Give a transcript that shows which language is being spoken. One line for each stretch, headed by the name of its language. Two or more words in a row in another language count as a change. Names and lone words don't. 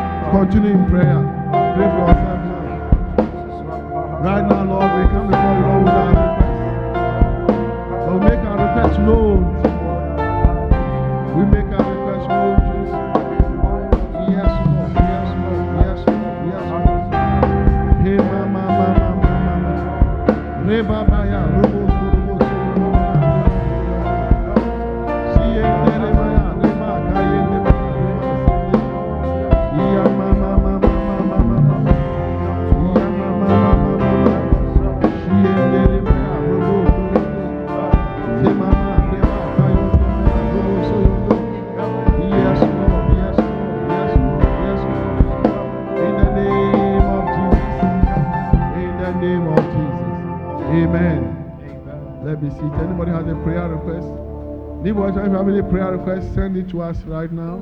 English: Continue in prayer. Pray for yourself now. Right now, Lord, we come before you, Lord, with our request. Lord, make our request known. We make our request known, Jesus. Yes, Lord. Yes, Lord. Yes, Lord. Yes, Lord. Hey, mama, mama, mama. Reba, baya, rubo, rubo, siye, tere, baya, reba, kaye, reba, iya, mama, mama, mama, mama. Iya, mama, mama, mama. Siye, tere, baya, rubo, rubo. Say, mama, reba, kaye, rubo, soyo. Yes, Lord. Yes, Lord. Yes, Lord. Yes, Lord. In the name of Jesus. In the name of Jesus. Amen. Let me see. If anybody has a prayer request? Anybody, if you have any prayer request, send it to us right now.